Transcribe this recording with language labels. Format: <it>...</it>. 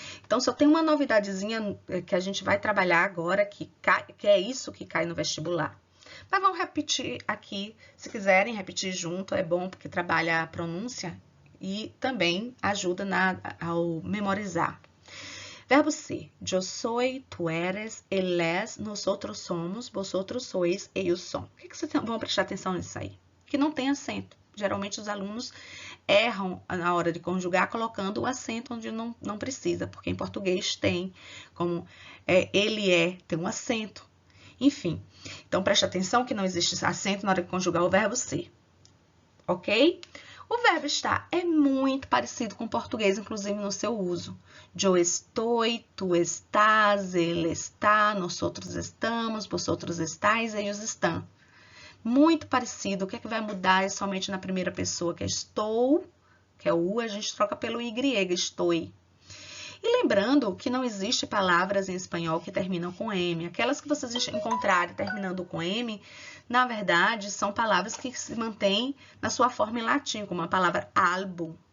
<pt>Então, só tem uma novidadezinha que a gente vai trabalhar agora, que é isso que cai no vestibular. Mas vamos repetir aqui, se quiserem repetir junto, é bom porque trabalha a pronúncia e também ajuda ao memorizar. Verbo ser.</pt> <es>Yo soy, tu eres, él es, nosotros somos, vosotros sois, ellos son.</es> <pt>O que vocês vão prestar atenção nisso aí? Que não tem acento. Geralmente os alunos erram na hora de conjugar colocando o acento onde não precisa, porque em português tem, como ele tem um acento. Enfim, então preste atenção que não existe acento na hora de conjugar o verbo ser. Ok? O verbo estar é muito parecido com o português, inclusive no seu uso.</pt> <es>Yo estoy, tu estás, él está, nosotros estamos, vosotros estáis, ellos estão.</es> <pt>Muito parecido. O que é que vai mudar é somente na primeira pessoa, que é estou, que é o U, a gente troca pelo Y, estou. E lembrando que não existe palavras em espanhol que terminam com M. Aquelas que vocês encontrarem terminando com M, na verdade, são palavras que se mantêm na sua forma em latim, como a palavra álbum.</pt>